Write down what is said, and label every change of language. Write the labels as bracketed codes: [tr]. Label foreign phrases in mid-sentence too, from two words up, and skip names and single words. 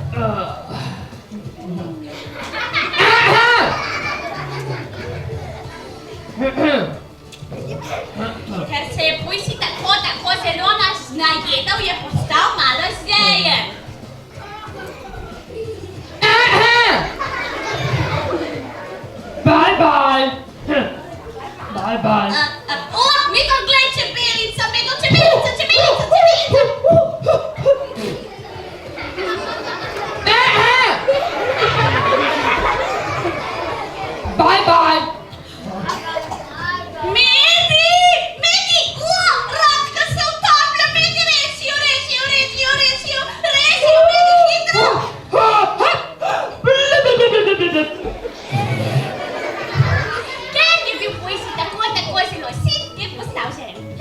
[sl] Ker se je pujsi tako zelo najedel, je postal malo žejen. [en] Bye bye. Bye bye. [sl] Medo, glej, čebelica, Medo, čebelica. [en] Bye bye. [sl] Medi, Radka se utaplja, Medi, resi jo, Medi, hitro. Ker je bil pujsi tako zelo sit, je postal žejen.